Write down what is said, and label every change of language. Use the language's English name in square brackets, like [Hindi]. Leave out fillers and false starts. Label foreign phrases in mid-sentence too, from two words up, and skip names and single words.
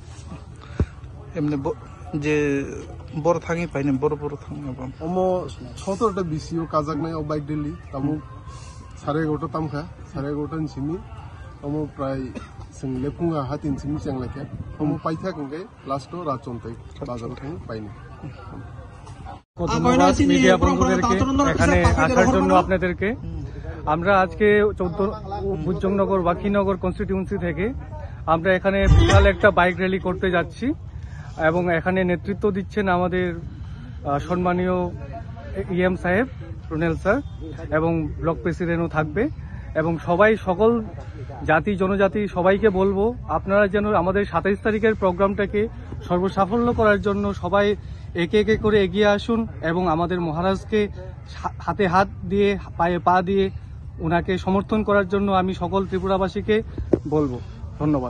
[Kok Borok] emne je bor thangi paine bor thangi omo 17 ta bisio kajaknai o [English] bike rally [Kok Borok] tamu 11:30 tamkha 11:30 simi omo prai sing lepunga hatin simi changlaikha omo paitha konggai lasto rachontai bazar thang paini [Bangla] মিডিয়া বন্ধুদেরকে এখানে আসার জন্য আপনাদেরকে আমরা আজকে 14 বুজংনগর ওয়াকিনগর কনস্টিটিউয়েন্সি থেকে আমরা এখানে বিশাল একটা বাইক র্যালি করতে যাচ্ছি এবং এখানে নেতৃত্ব দিচ্ছেন আমাদের সম্মানীয় ইএম সাহেব রুনেল স্যার এবং [English] block president [Bangla] থাকবে এবং সবাই সকল জাতি জনজাতি সবাইকে বলবো আপনারা যেন আমাদের 27 তারিখের প্রোগ্রামটাকে সর্বসাফল্য করার জন্য সবাই একে একে করে এগিয়ে আসুন এবং আমাদের মহারাজকে হাতে হাত দিয়ে পায়ে পা দিয়ে ওনাকে সমর্থন করার জন্য আমি সকল ত্রিপুরাবাসীকে বলবো ধন্যবাদ।